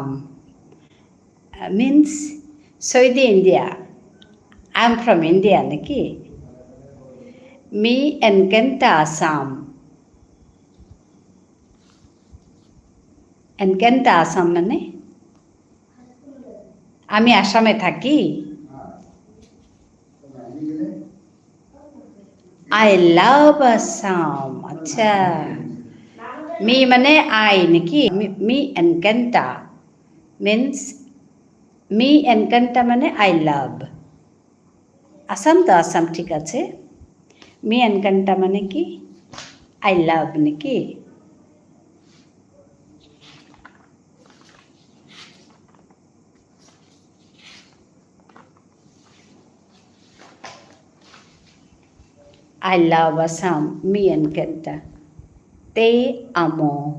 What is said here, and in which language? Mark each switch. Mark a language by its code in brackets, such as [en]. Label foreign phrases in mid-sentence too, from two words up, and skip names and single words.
[es] Means soy de India. [en] I'm from India, [bn] নাকি? [es] Me encanta Assam. [bn] এনকেন্টা আসাম মানে আমি আসামে থাকি। [en] I love Assam. [bn] আচ্ছা, মি মানে আই নাকি? [es] me encanta মিন্স, me encanta মানে [en] I love. [bn] আসাম তো আসাম, ঠিক আছে। [es] me encanta [bn] মানে কি? [en] I love নাকি? I love Assam. [es] Me encanta. Te amo.